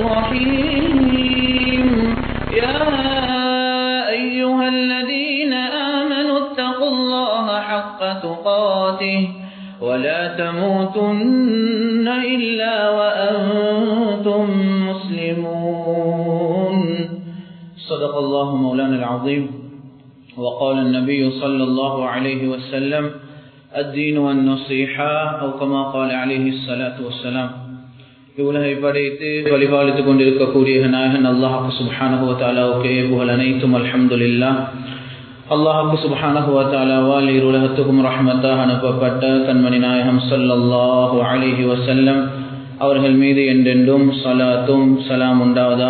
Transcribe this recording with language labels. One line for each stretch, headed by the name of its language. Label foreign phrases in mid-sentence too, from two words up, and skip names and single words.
Arabic: الرحيم يا أيها الذين آمنوا اتقوا الله حق تقاته ولا تموتن إلا وأنتم مسلمون. صدق الله مولانا العظيم. وقال النبي صلى الله عليه وسلم الدين والنصيحة أو كما قال عليه الصلاة والسلام.
Tamil: இவ்வுலகை படைத்து வழிபாலித்துக் கொண்டிருக்கக்கூடிய நாயகன்
Arabic: الله سبحانه و
Tamil: தஆலாவுக்கு புகழ் அனைத்தும் அல்ஹம்துலில்லாஹ்.
Arabic: الله سبحانه و
Tamil: தஆலாவால் இருலகத்துக்கும் ரஹ்மத்தாக அனுப்பப்பட்ட கண்மணி நாயகம்
Arabic: صلى الله عليه وسلم
Tamil: அவர்கள் மீது என்றென்றும் ஸலாத்தும் ஸலாம் உண்டாவதாக.